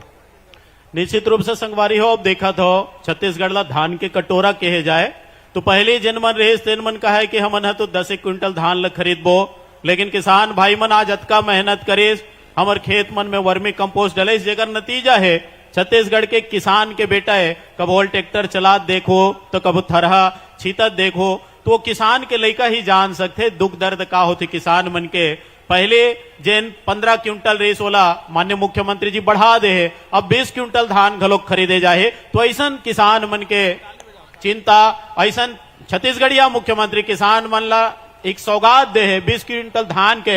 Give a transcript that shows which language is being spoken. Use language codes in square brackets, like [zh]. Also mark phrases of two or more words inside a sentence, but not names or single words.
[hne] निश्चित रूप से संगवारी हो, अब देखा तो छत्तीसगढ़ ला धान के कटोरा कहे जाए तो पहले जिन मन रहे तेन मन कहा है कि हमन है तो 10 क्विंटल धान ला खरीदबो, लेकिन किसान भाई मन आज अतका मेहनत करे हमार खेत मन में [en] vermi compost [hne] डले, जेकर नतीजा है छत्तीसगढ़ के किसान के बेटा है कब ट्रैक्टर चलात देखो तो कब थरहा छीतत देखो, तो वो किसान के लइका ही जान सकते दुख दर्द का होते किसान मन के। पहले जिन 15 क्विंटल रेस वाला माननीय मुख्यमंत्री जी बढ़ा दे है, अब 20 क्विंटल धान घलोक खरीदे जाए, तो ऐसा किसान मन के चिंता, ऐसा छत्तीसगढ़िया मुख्यमंत्री किसान मन ला एक सौगात दे है 20 क्विंटल धान के।